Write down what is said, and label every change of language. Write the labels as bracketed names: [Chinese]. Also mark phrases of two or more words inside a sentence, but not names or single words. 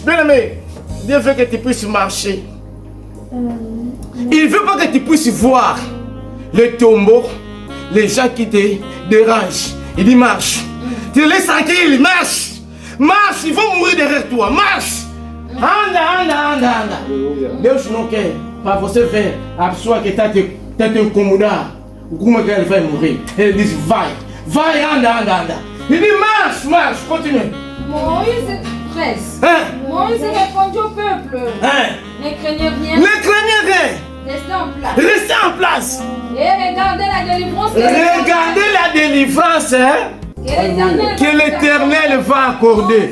[French] Bien aimé, Dieu veut que tu puisses marcher. Il ne veut pas que tu puisses voir les tombeaux, les gens qui te dérangent. Il dit marche. Tu les laisses tranquilles, marche. Marche, ils vont mourir derrière toi. Marche. [Portuguese] Anda. Deus não quer para você ver a pessoa que está te incomodar. Como é que ele vai morrer? Ele diz vai, anda. [French] Il dit marche, continue. Moïse 13. Moïse répondit au peuple. Ne craignez rien. Ne craignez rien. Restez en place. Et regardez la délivrance. Regardez la délivrance que l'Éternel va accorder.